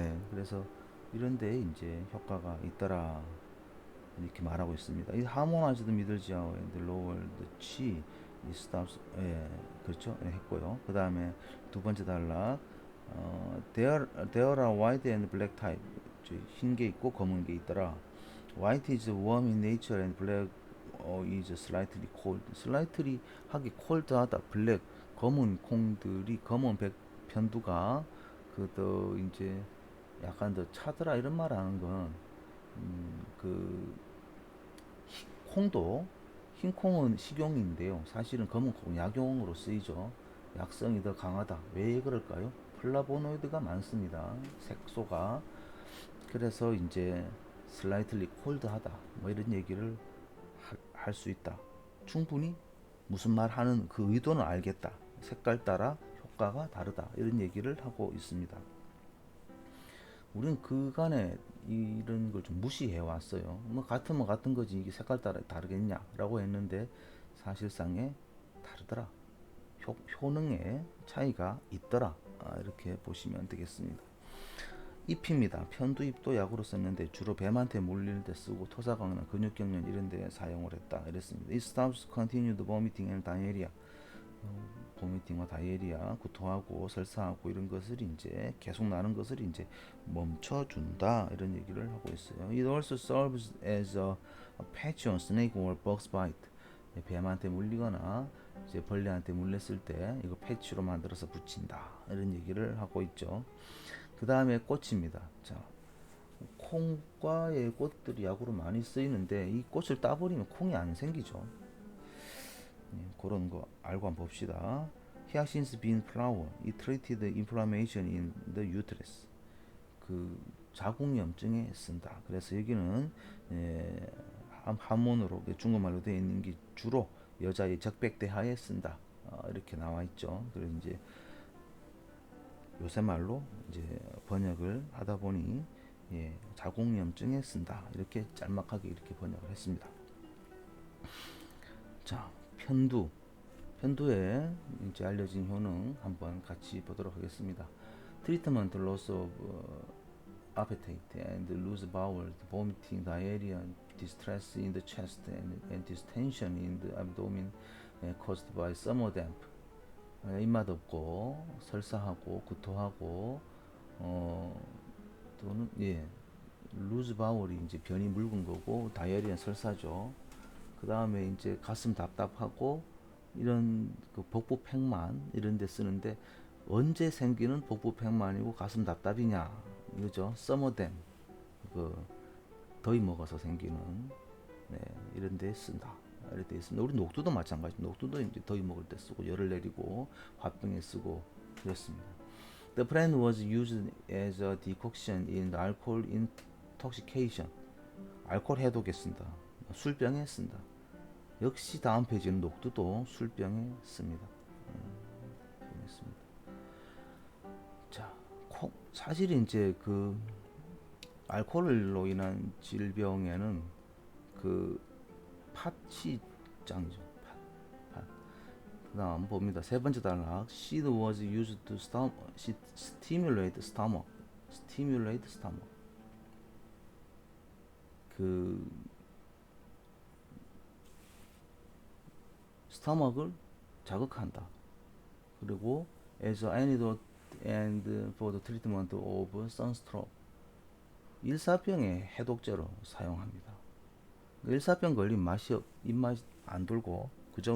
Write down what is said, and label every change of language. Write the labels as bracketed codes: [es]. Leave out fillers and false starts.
[ko] 그래서 이런 데에 이제 효과가 있더라, 이렇게 말하고 있습니다. [en] 이 harmonized middle jaw and lower the chi stops, [ko] 그렇죠, 했고요. 그 다음에 두 번째 단락, [en] there are white and black type, [ko] 흰 게 있고 검은 게 있더라. [en] White is warm in nature and black is slightly cold. [ko] slightly 하기 cold하다. black 검은 콩들이, 검은 백편두가 그더 이제 약간 더 차더라, 이런 말 하는 건 그 콩도, 흰 콩은 식용인데요. 사실은 검은 콩은 약용으로 쓰이죠. 약성이 더 강하다. 왜 그럴까요? 플라보노이드가 많습니다. 색소가. 그래서 이제 슬라이틀리 콜드하다, 뭐 이런 얘기를 할 수 있다. 충분히 무슨 말 하는 그 의도는 알겠다. 색깔 따라 효과가 다르다, 이런 얘기를 하고 있습니다. 우리는 그간에 이런 걸 좀 무시해 왔어요. 뭐 같으면 같은 거지, 이게 색깔 따라 다르겠냐라고 했는데, 사실상에 다르더라. 효능에 차이가 있더라. 이렇게 보시면 되겠습니다. 잎입니다. 편두잎도 약으로 썼는데 주로 뱀한테 물릴 때 쓰고, 토사광이나 근육경련 이런 데 사용을 했다, 이랬습니다. [en] It stops continued vomiting and diarrhea. [ko] 보미팅과 다이에리아, 구토하고 설사하고 이런 것을 이제 계속 나는 것을 이제 멈춰준다, 이런 얘기를 하고 있어요. [en] It also serves as a patch on snake or bug bite. [ko] 뱀한테 물리거나 이제 벌레한테 물렸을 때 이거 패치로 만들어서 붙인다 이런 얘기를 하고 있죠. 그 다음에 꽃입니다. 자, 콩과의 꽃들이 약으로 많이 쓰이는데 이 꽃을 따버리면 콩이 안 생기죠. 그런 거 알고 한번 봅시다. [en] Hyacinth bean flower, it treated inflammation in the uterus. [ko] 그 자궁염증에 쓴다. 그래서 여기는 한문으로 중국말로 되어 있는 게 주로 여자의 적백대하에 쓴다. 이렇게 나와 있죠. 그래서 이제 요새 말로 이제 번역을 하다 보니 자궁염증에 쓴다. 이렇게 짤막하게 이렇게 번역을 했습니다. 자, 편두. 편두에 이제 알려진 효능 한번 같이 보도록 하겠습니다. [en] Treatment loss of appetite and loose bowel, vomiting, diarrhea, distress in the chest and distension in the abdomen caused by summer damp. [ko] 입맛 없고 설사하고 구토하고 또는 루즈 바울이 이제 변이 묽은 거고 다이어리는 설사죠. 그 다음에 이제 가슴 답답하고 이런 그 복부 팽만 이런 데 쓰는데 언제 생기는 복부 팽만이고 가슴 답답이냐 이거죠. 서머댐 그 더위 먹어서 생기는 이런 데 쓴다. 이렇게 있습니다. 우리 녹두도 마찬가지. 녹두도 이제 더위 먹을 때 쓰고 열을 내리고 화병에 쓰고 그렇습니다. [en] The plant was used as a decoction in the alcohol intoxication. [ko] 알코올 해독에 쓴다. 술병에 쓴다. 역시 다음 페이지는 녹두도 술병에 씁니다. 자, 사실 이제 그 알코올로 인한 질병에는 그 팥이 짱이죠. 팥. 그다음 봅니다. 세 번째 단락. [en] Seed was used to stimulate stomach. Stimulate stomach. [ko] 그 스토막을 자극한다. 그리고 [en] as an antidote and for the treatment of sunstroke. [ko] 일사병의 해독제로 사용합니다. 일사병 걸린 맛이 입맛 안 돌고 그죠?